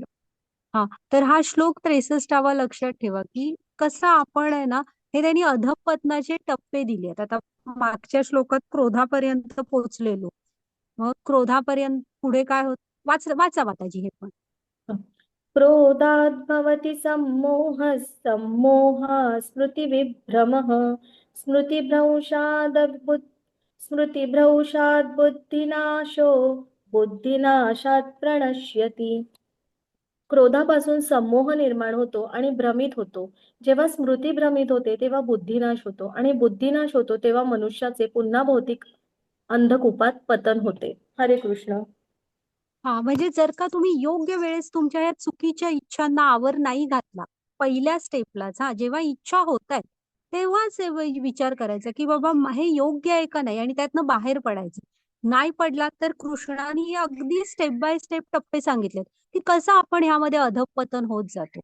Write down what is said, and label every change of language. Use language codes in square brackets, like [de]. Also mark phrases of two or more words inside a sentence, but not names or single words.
[mr] हा, तर हा श्लोक 63 लक्षात ठेवा, की कसं आपण आहे ना, हे त्यांनी अधःपतनाचे टप्पे दिलेत. आता मागच्या श्लोकात क्रोधापर्यंत पोहोचलेलो, मग क्रोधापर्यंत पुढे काय होत, वाचा माताजी हे पण. [sa] क्रोधात् भवति सम्मोहः सम्मोहात् स्मृतिविभ्रमः स्मृतिभ्रंशात् बुद्धिनाशो बुद्धिनाशात् प्रणश्यति. [mr] क्रोधापासून संमोह निर्माण होतो आणि भ्रमित होतो. जेव्हा स्मृती भ्रमित होते तेव्हा बुद्धिनाश होतो आणि बुद्धिनाश होतो तेव्हा मनुष्याचे पुन्हा भौतिक अंधकूपात पतन होते. [sa] हरे कृष्ण. [mr] हा म्हणजे जर का तुम्ही योग्य वेळेस तुमच्या या चुकीच्या इच्छांना आवर नाही घातला पहिल्या स्टेपलाच, हा जेव्हा इच्छा होत आहेत तेव्हाच हे विचार करायचा की बाबा हे योग्य आहे का नाही आणि त्यातनं बाहेर पडायचं. नाही पडला तर कृष्णाने अगदी [en] step by step [mr] टप्पे सांगितलेत की कसं आपण ह्यामध्ये अधःपतन होत जातो.